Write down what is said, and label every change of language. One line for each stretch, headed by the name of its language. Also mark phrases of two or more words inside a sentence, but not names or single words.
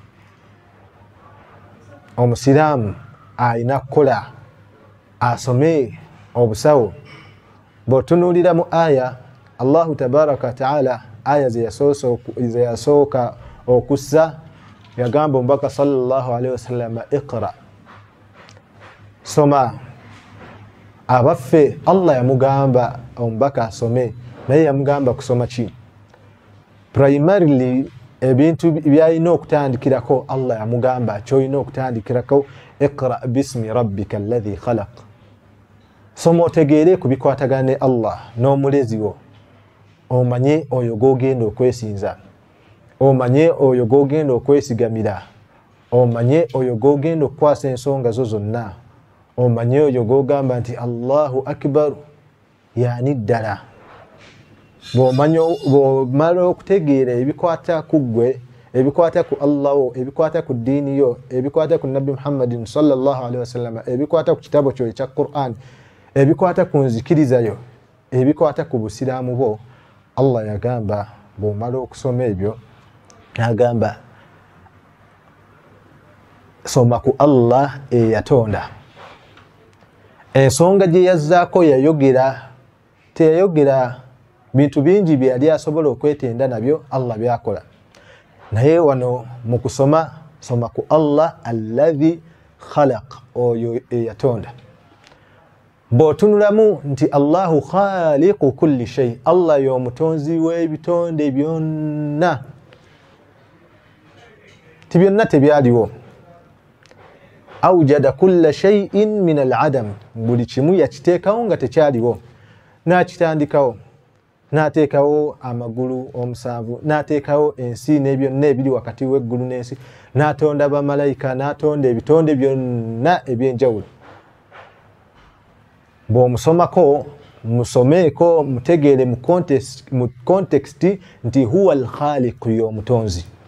Ganda: Omusiraamu alina kukola asome obusawo. Bw'otunuulira mu aya
Arabic: الله تبارك وتعالى,
Ganda: aya ze yasooka okussa, yagamba omubaka
Arabic: صلى الله عليه وسلم,
Ganda: iqra, soma. Abaffe Allah yamugamba omubaka asome, naye yamugamba kusoma ki? Primarily ebintu byalina okutandikirako Allah yamugamba kyolina okutandikirako,
Arabic: اقرأ باسم ربك الذي خلق.
Ganda: Soma otegeere ku bikwatagana ne Allah n'omulezi wo, omanye oyo gw'ogenda okwesinza, omanye oyo gw'ogenda okwesigamira, omanye oyo gw'ogenda okukwasa ensonga zo zonna, omanye oyo gw'ogamba nti
Arabic: الله أكبر,
Ganda: yani ddala. Bw'omala okutegeera ebikwata ku ggwe, ebikwata ku Allah wo, ebikwata ku ddiini yo, ebikwata ku Nabbi Muhammadin
Arabic: صلى الله عليه وسلم,
Ganda: ebikwata ku kitabo kyo ekya Qur'an, ebikwata ku nzikiriza yo, ebikwata ku busiraamu bwo, Allah yagamba bw'omala okusoma ebyo, yagamba soma ku Allah eyatonda. Ensonga gye yazzaako yayogera, teyayogera bintu bingi bye yali asobola okwetenda nabyo Allah byakola, naye wano mu kusoma, soma ku Allah
Arabic: الذي خلق,
Ganda: oyo eyatonda. Bw'otunulamu nti
Arabic: الله خالق كل شيء,
Ganda: Allah y'omutonzi w'ebitonde byonna. Ti byonna tebyaliwo.
Arabic: أوجد كل شيء من العدم,
Ganda: buli kimu yakiteekawo nga tekyaliwo, n'akitandikawo, n'ateekawo amagulu omusanvu, n'ateekawo ensi n'ebyonna ebiri wakati w'eggulu n'ensi, n'atonda bamalayika, n'atonda ebitonde byonna eby'enjawulo. Bw'omusomako, musomeeko, mutegeere mu context nti
Arabic: هو الخالق,
Ganda: y'omutonzi.